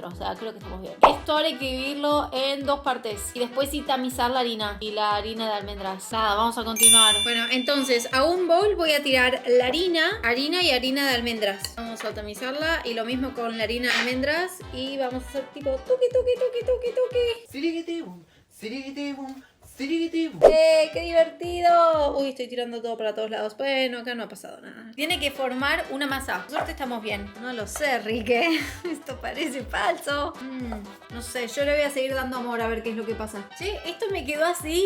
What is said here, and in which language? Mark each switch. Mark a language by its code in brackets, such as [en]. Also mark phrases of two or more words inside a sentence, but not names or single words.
[es] O sea, creo que estamos bien. Esto ahora hay que dividirlo en dos partes. Y después sí tamizar la harina. Y la harina de almendras. Nada, vamos a continuar. Bueno, entonces a un bowl voy a tirar la harina y harina de almendras. Vamos a tamizarla. Y lo mismo con la harina de almendras. Y vamos a hacer tipo tuki tuki tuki tuki tuki. Sirigitibum, sirigitibum. ¡Qué divertido! Uy, estoy tirando todo para todos lados. Bueno, acá no ha pasado nada. Tiene que formar una masa. Por suerte estamos bien. No lo sé, Rique. Esto parece falso. No sé, yo le voy a seguir dando amor a ver qué es lo que pasa. Che, esto me quedó así.